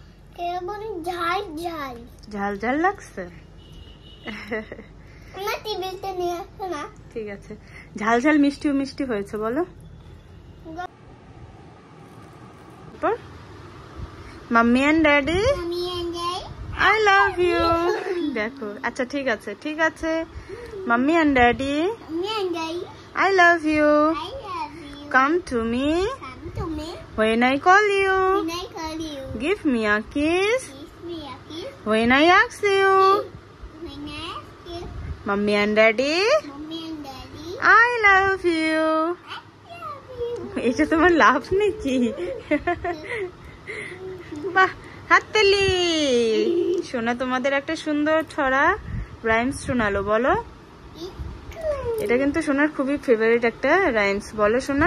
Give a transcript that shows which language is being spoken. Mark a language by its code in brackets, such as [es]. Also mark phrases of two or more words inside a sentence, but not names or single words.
[bn] ঝাল ঝাল লাগছে? ঠিক আছে, ঝাল ঝাল মিষ্টিও মিষ্টি হয়েছে বলো। [en] mommy and daddy I love you. [bn] দেখো আচ্ছা ঠিক আছে [en] mommy and daddy I love you. Come to me when I call you. Give me a kiss when I ask you. Mommy and daddy I love you. [bn] এটা তোমার লাভ নাকি? বাহ, হাততালি। শোনা তোমাদের একটা সুন্দর ছড়া রাইমস শোনালো, বলো। এটা কিন্তু সোনার খুবই ফেভারিট একটা রাইমস, বলো সোনা।